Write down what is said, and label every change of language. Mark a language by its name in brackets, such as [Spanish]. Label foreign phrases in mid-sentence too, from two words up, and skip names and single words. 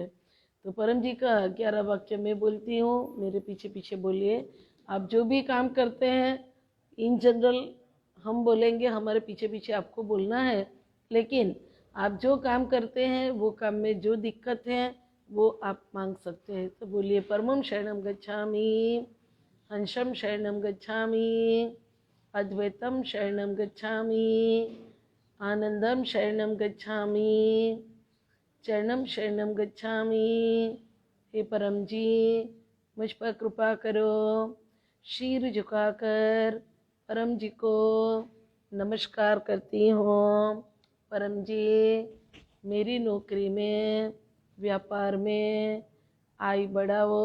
[Hindi] तो परम जी का 11 वाक्य मैं बोलती हूँ, मेरे पीछे पीछे बोलिए। आप जो भी काम करते हैं, [English] in general [Hindi] हम बोलेंगे, हमारे पीछे पीछे आपको बोलना है, लेकिन आप जो काम करते हैं वो काम में जो दिक्कत है वो आप मांग सकते हैं। तो बोलिए, [Sanskrit] परमं शरणं गच्छामि, हंसं शरणं गच्छामि, अद्वैतं शरणं गच्छामि, आनंदं शरणं गच्छामि, चरणं शरणं गच्छामि। [Hindi] हे परम जी, मुझ पर कृपा करो। शीर झुकाकर परम जी को नमस्कार करती हूँ। परम जी, मेरी नौकरी में, व्यापार में आय बढ़ाओ।